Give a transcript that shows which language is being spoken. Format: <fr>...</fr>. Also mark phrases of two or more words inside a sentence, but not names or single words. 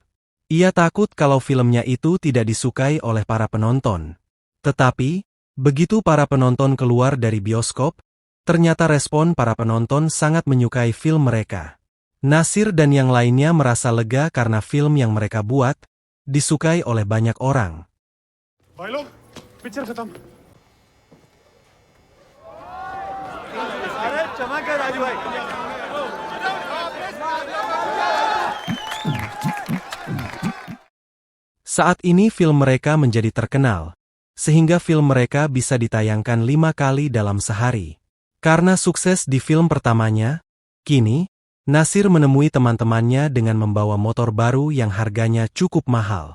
<id>Ia takut kalau filmnya itu tidak disukai oleh para penonton. Tetapi, begitu para penonton keluar dari bioskop, ternyata respon para penonton sangat menyukai film mereka. Nasir dan yang lainnya merasa lega karena film yang mereka buat disukai oleh banyak orang.</id> <hi>भाई लोग पिक्चर खत्म अरे चमक है राजू भाई</hi> <id>Saat ini film mereka menjadi terkenal, sehingga film mereka bisa ditayangkan 5 kali dalam sehari. Karena sukses di film pertamanya, kini, Nasir menemui teman-temannya dengan membawa motor baru yang harganya cukup mahal.</id>